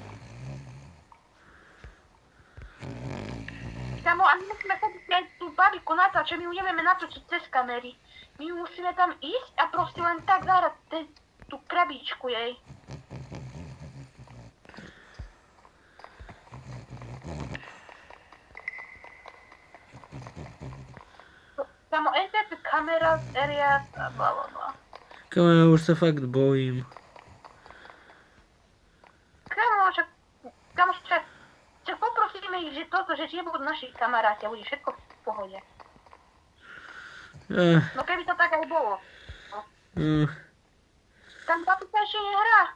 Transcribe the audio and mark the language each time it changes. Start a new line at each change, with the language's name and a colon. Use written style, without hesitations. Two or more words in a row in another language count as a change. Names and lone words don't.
Slovak: Kámo, a my musíme chodiť aj tú babiku natáčať, my ju nevieme natočiť cez kamery. My ju musíme tam ísť a proste len tak zahrať tú krabičku jej. Kámo,
English: enter the cameras, areas a blablabla.
Slovak: Kámo, ja už sa fakt bojím. Kámo, však poprosíme ich, že toto, že nebudú naši kamaráti a bude všetko v pohode. No keby to tak aj bolo. Tam babika ešte nehrá.